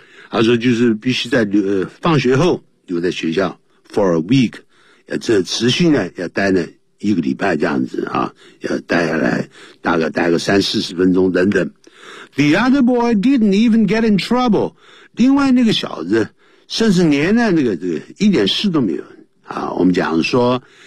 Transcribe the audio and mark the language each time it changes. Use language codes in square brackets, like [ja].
[zh] 他说就是必须在放学后留在学校 [en] for a week, [zh] 这持续呢要待呢一个礼拜这样子啊要待下来大概待个三四十分钟等等。 [en] The other boy didn't even get in trouble. [zh] 另外那个小子甚至连呢那个一点事都没有。啊我们讲说